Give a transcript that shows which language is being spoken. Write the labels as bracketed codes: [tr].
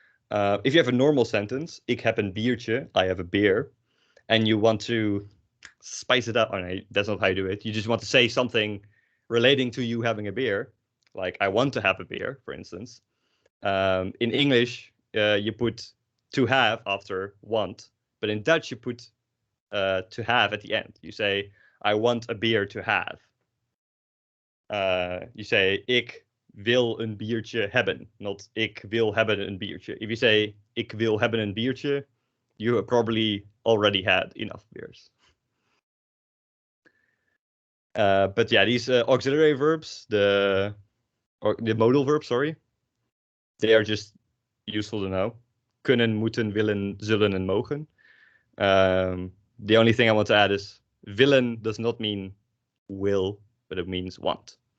[en] If you have a normal sentence, [nl] ik heb een biertje, [en] I have a beer, and you want to spice it up, oh, no, that's not how you do it. You just want to say something relating to you having a beer, like I want to have a beer, for instance. In English, you put to have after want, but in Dutch you put to have at the end. You say, I want a beer to have. You say, [nl] ik wil een biertje hebben, [en] not [nl] ik wil hebben een biertje. [en] If you say, [nl] ik wil hebben een biertje, [en] you have probably already had enough beers. But yeah, these auxiliary verbs, the modal verbs, sorry, they are just useful to know. Kunnen, moeten, willen, zullen, and mogen. The only thing I want to add is willen does not mean will, but it means want.